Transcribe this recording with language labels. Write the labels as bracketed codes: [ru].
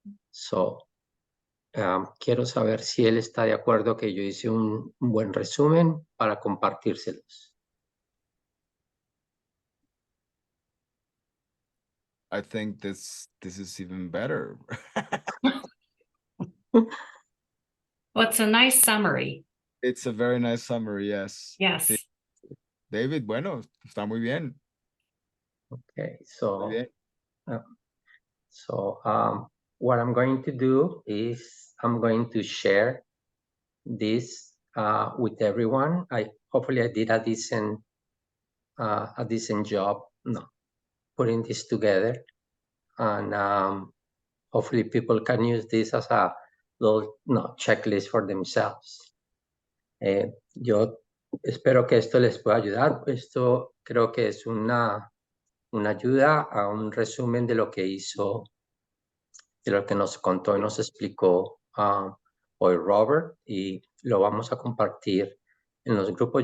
[es] So, quiero saber si él está de acuerdo que yo hice un buen resumen para compartírselos. [en] I think this is even better. Well, it's a nice summary. It's a very nice summary, yes. Yes. [es] Sí. David, bueno, está muy bien. [en] Okay, so, [es] Muy bien. [en] what I'm going to do is I'm going to share this with everyone. Hopefully I did a decent job putting this together, and hopefully people can use this as a little checklist for themselves. [es] Yo espero que esto les pueda ayudar. Esto creo que es una ayuda a un resumen de lo que hizo, de lo que nos contó y nos explicó hoy Robert, y lo vamos a compartir en los grupos.